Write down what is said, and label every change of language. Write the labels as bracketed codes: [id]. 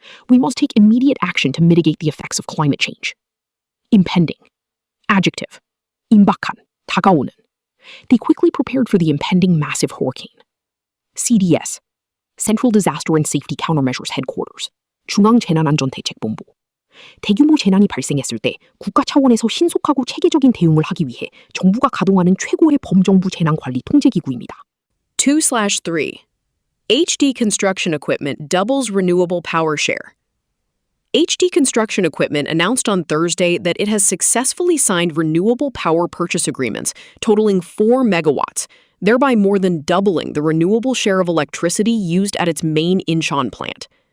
[en] We must take immediate action to mitigate the effects of climate change. Impending. Adjective. [ko] 임박한, 다가오는. [en] They quickly prepared for the impending massive hurricane. CDS. Central Disaster and Safety Countermeasures Headquarters. [ko] 중앙재난안전대책본부. 대규모 재난이 발생했을 때 국가 차원에서 신속하고 체계적인 대응을 하기 위해 정부가 가동하는 최고의 범정부 재난관리 통제기구입니다. 2/3. [en] HD Construction Equipment doubles renewable power share. HD Construction Equipment announced on Thursday that it has successfully signed renewable power purchase agreements totaling 4 megawatts, thereby more than doubling the renewable share of electricity used at its main Incheon plant.